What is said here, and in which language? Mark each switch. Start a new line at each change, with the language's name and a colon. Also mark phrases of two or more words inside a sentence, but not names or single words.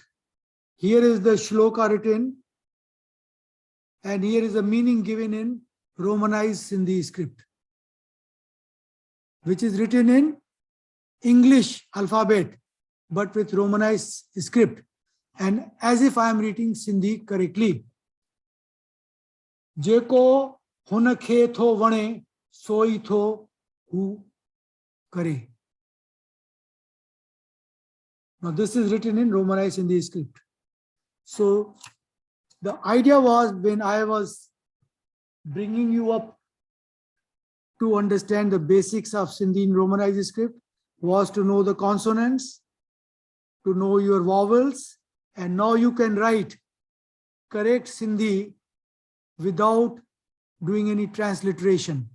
English: Here is the shloka written, and here is the meaning given in Romanized Sindhi script, which is written in English alphabet, but with Romanized script, and as if I am reading Sindhi correctly.
Sindhi: جيڪو هُن کي ٿو وڻي سوئي ٿو هو ڪري.
English: Now this is written in Romanized Sindhi script. So the idea was, when I was bringing you up to understand the basics of Sindhi in Romanized script, was to know the consonants, to know your vowels, and now you can write correct Sindhi without doing any transliteration.